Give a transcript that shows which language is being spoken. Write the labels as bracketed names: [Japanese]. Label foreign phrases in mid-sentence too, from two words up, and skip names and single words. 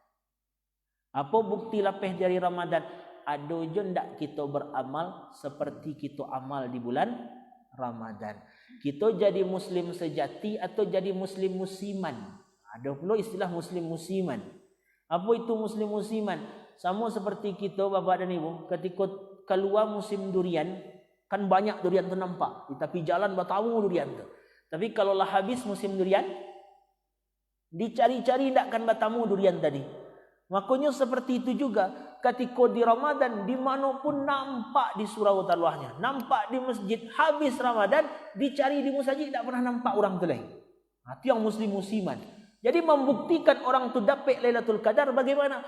[Indonesian] Apa bukti lepas dari Ramadan? Ada je ndak kita beramal seperti kita amal di bulan Ramadan. Kita jadi muslim sejati atau jadi muslim musiman? Ada pula istilah muslim musiman. Apa itu muslim musiman? Sama seperti kita Bapak dan Ibu, ketika keluar musim durian, kan banyak durian tu nampak, tapi jalan bertamu durian tu. Tapi kalau lah habis musim durian, dicari-cari tak akan bertamu durian tadi. Makanya seperti itu juga ketika di Ramadan, dimanapun nampak di surau taluahnya, nampak di masjid, habis Ramadan, dicari di masjid tak pernah nampak orang tu lain. Itu yang muslim musiman. Jadi membuktikan orang tu dapat Lailatul Qadar bagaimana?